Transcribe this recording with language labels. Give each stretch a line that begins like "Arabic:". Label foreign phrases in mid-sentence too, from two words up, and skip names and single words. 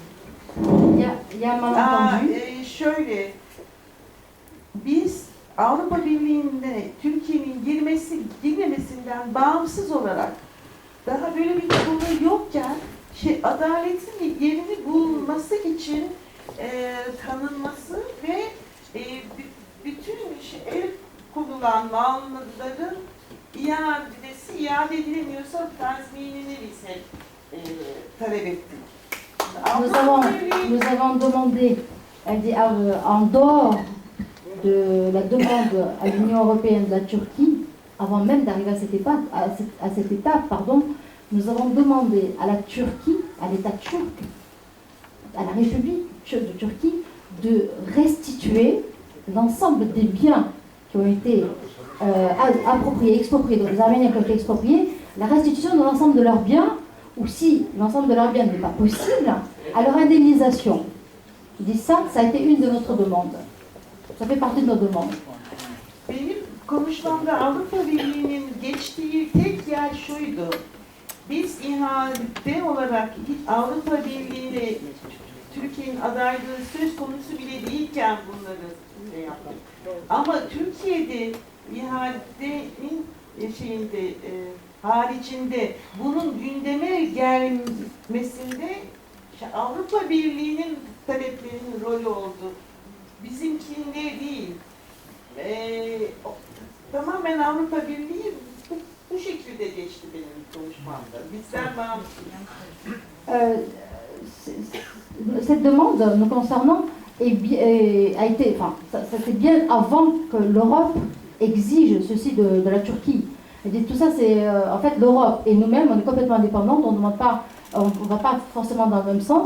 Turkish: Şöyle, biz Avrupa Birliği'ne Türkiye'nin girmemesinden bağımsız olarak daha böyle bir konu yokken adaletin yerini bulması için tanınması ve bütün el konulan malların iade edilemiyorsa tazminini biz hep talep ettik.
French: Nous avons demandé, en dehors de la demande à l'Union européenne de la Turquie, avant même d'arriver à cette étape, nous avons demandé à la Turquie, à l'État turc, à la République de Turquie, de restituer l'ensemble des biens qui ont été appropriés, expropriés, donc les Arméniens qui ont été expropriés, la restitution de l'ensemble de leurs biens, ou si l'ensemble de leurs biens n'est pas possible, à leur indemnisation. Je dis ça a été une de notre demandes. Ça fait partie de nos demandes.
Turkish: Benim konuşmamda Avrupa Birliği'nin geçtiği tek yer şuydu. Biz ihalede olarak Avrupa Birliği'ne Türkiye'nin adaylığı söz konusu bile değilken bunları yaptık. Ama Türkiye'de ihalenin haricinde bunun gündeme gelmesinde Avrupa Birliği'nin taleplerinin rolü oldu. Bizimkinde değil. Tamamen Avrupa Birliği bu şekilde geçti benim konuşmamda. Bizden bağımsız.
French: Cette demande nous concernant a été, ça c'est bien avant que l'Europe exige ceci de la Turquie. Et tout ça, c'est en fait l'Europe et nous-mêmes, on est complètement indépendants, on ne va pas forcément dans le même sens.